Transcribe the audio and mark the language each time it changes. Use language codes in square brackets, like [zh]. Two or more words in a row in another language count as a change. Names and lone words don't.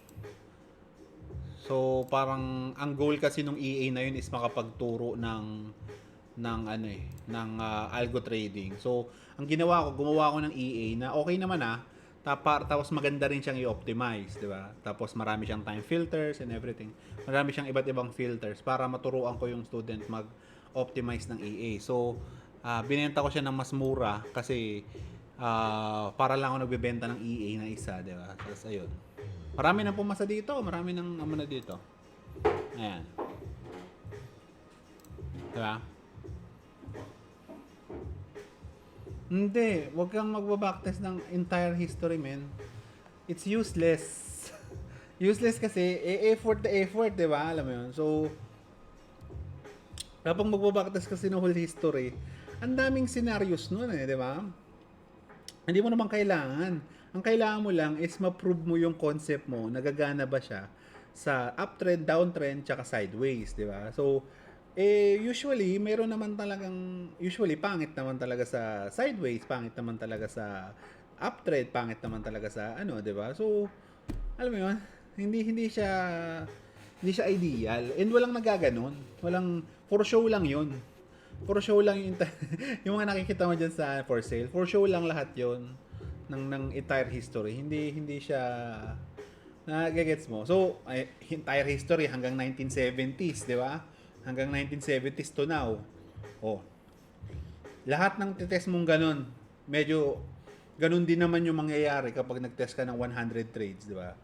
[tl] So parang ang goal kasi nung EA na yun is makapagturo ng ano eh, ng [en] algo trading. [tl] So ang ginawa ko, gumawa ko ng EA na okay naman tapos maganda rin siyang i-optimize, 'di ba? Tapos marami siyang [en] time filters and everything. [tl] Marami siyang iba't ibang filters para maturuan ko yung student mag-optimize ng EA. So binenta ko siya ng mas mura kasi para lang ako nagbebenta ng EA na isa, 'di ba? Tapos ayun. Marami nang pumasa dito, marami nang na dito. Ayan. 'Di ba? Hindi, wag kang magba-backtest ng [en] entire history, [tl] man. [en] It's useless. [tl] Useless kasi effort na effort, 'di ba? Alam mo 'yun. So kapag magba-backtest kasi ng [en] whole history, [tl] ang daming scenarios noon eh, 'di ba? Hindi mo naman kailangan. Ang kailangan mo lang is ma-prove mo yung concept mo, nagagana ba siya sa uptrend, downtrend, tsaka sideways, di ba? So, usually, meron naman talagang, usually, pangit naman talaga sa sideways, pangit naman talaga sa uptrend, pangit naman talaga sa ano, di ba? So, alam mo yun, hindi siya ideal. And walang nagaganon. [en] For show [tl] lang yun. [en] For show [tl] lang yung mga nakikita mo dyan sa [en] for sale. For show [tl] lang lahat yun ng [en] entire history. [tl] Hindi siya nagigets mo. So, [en] entire history [tl] hanggang 1970s, di ba? Hanggang 1970s [en] to now. [tl] Oh. Lahat ng test mong ganun, medyo ganun din naman yung mangyayari kapag nag-test ka ng 100 trades, di ba?